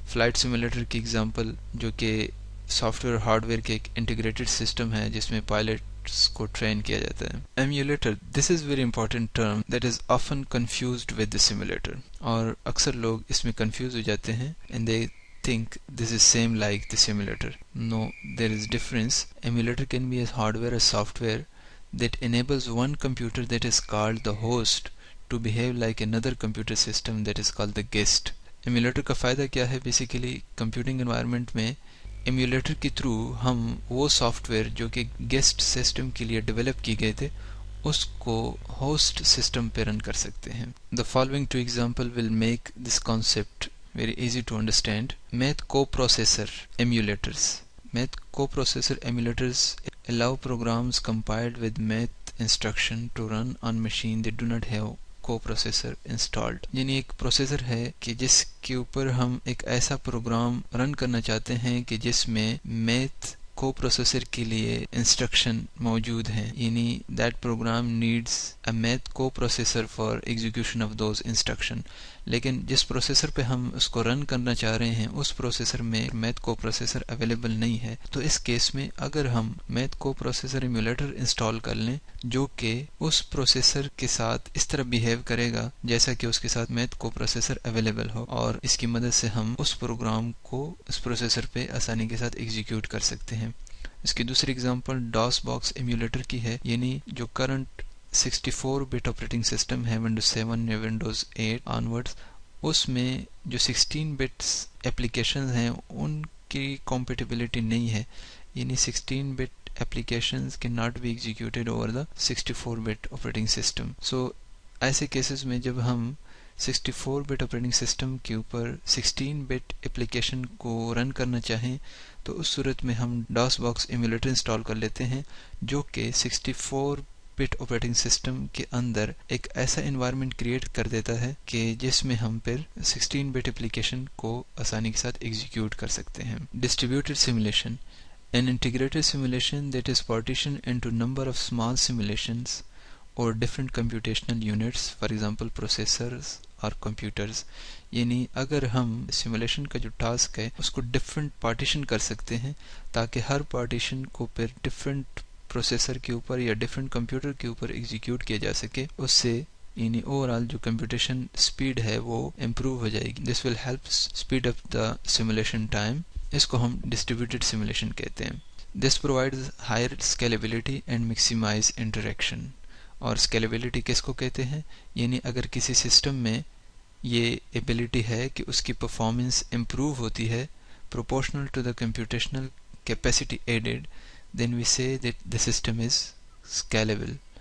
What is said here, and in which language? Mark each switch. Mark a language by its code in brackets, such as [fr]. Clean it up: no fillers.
[ur] Flight simulator کی example جو کہ سافٹ ویئر ہارڈ ویئر کے ایک انٹیگریٹڈ سسٹم ہے جس میں پائلٹس کو ٹرین کیا جاتا ہے. [en] emulator, this is very important term that is often confused with the simulator, [ur] اور اکثر لوگ اس میں کنفیوز ہو جاتے ہیں [en] And they think this is same like the simulator. No, there is difference. Emulator can be a hardware or software that enables one computer that is called the host to behave like another computer system that is called the guest. [ur] Emulator کا فائدہ کیا ہے؟ Basically computing environment میں ایمولیٹر کے through ہم وہ soft where جو کہ گیسٹ سسٹم کے لیے ڈیولپ کی گئے تھے اس کو ہوسٹ سسٹم پہ رن کر سکتے ہیں. [en] The following two examples will make this concept very easy to understand. Math coprocessor emulators. Math coprocessor emulators allow programs compiled with math instruction to run on machine that do not have coprocessor installed. [ur] یعنی ایک processor ہے کہ جس کے اوپر ہم ایک ایسا پروگرام رن کرنا چاہتے ہیں کہ جس میں میتھ کو پروسیسر کے لیے انسٹرکشن موجود ہیں، یعنی [en] That program needs a math coprocessor for execution of those instruction. [ur] لیکن جس پروسیسر پہ ہم اس کو رن کرنا چاہ رہے ہیں اس پروسیسر میں میتھ کو پروسیسر اویلیبل نہیں ہے، تو اس کیس میں اگر ہم میتھ کو پروسیسر ایمولیٹر انسٹال کر لیں جو کہ اس پروسیسر کے ساتھ اس طرح بیہیو کرے گا جیسا کہ اس کے ساتھ میتھ کو پروسیسر اویلیبل ہو، اور اس کی مدد سے ہم اس پروگرام کو اس پروسیسر پہ آسانی کے ساتھ ایگزیکیوٹ کر سکتے ہیں. اس کی دوسری اگزامپل ڈاس باکس ایمولیٹر کی ہے، یعنی جو کرنٹ 64 بٹ آپریٹنگ سسٹم ہے ونڈوز 7 یا ونڈوز 8 آنورڈز، اس میں جو 16 بٹس اپلیکیشنز ہیں ان کی کمپیٹیبلٹی نہیں ہے، [en] یعنی 16 bit applications cannot be executed over the 64-bit operating system. [ur] So ایسے کیسز میں جب ہم 64-bit operating system کے اوپر 16-bit application کو رن کرنا چاہیں تو اس صورت میں ہم ڈاس باکس ایمولیٹر انسٹال کر لیتے ہیں جو کہ 64-bit operating system کے اندر ایک ایسا انوائرمنٹ کریٹ کر دیتا ہے کہ جس میں ہم پھر 16-bit application کو آسانی کے ساتھ ایگزیکیوٹ کر سکتے ہیں. [en] Distributed simulation: an integrated simulation that is partitioned into number of small simulations or different computational units, for example processors or computers. [ur] یعنی اگر ہم سیمولیشن کا جو ٹاسک ہے اس کو ڈفرینٹ پارٹیشن کر سکتے ہیں تاکہ ہر پارٹیشن کو پھر ڈفرینٹ پروسیسر کے اوپر یا ڈفرینٹ کمپیوٹر کے اوپر ایگزیکیوٹ کیا جا سکے. اس سے یعنی اوور آل جو کمپیوٹیشن اسپیڈ ہے وہ امپروو ہو جائے گی. [en] This will help speed up the simulation time. [ur] اس کو ہم ڈسٹریبیوٹیڈ سیمولیشن کہتے ہیں. [en] This provides higher scalability and maximize interaction. [ur] اور اسکیلیبلٹی کس کو کہتے ہیں؟ یعنی اگر کسی سسٹم میں یہ ایبلٹی ہے کہ اس کی پرفارمنس امپروو ہوتی ہے [en] Proportional to the computational capacity added, then we say that the system is scalable.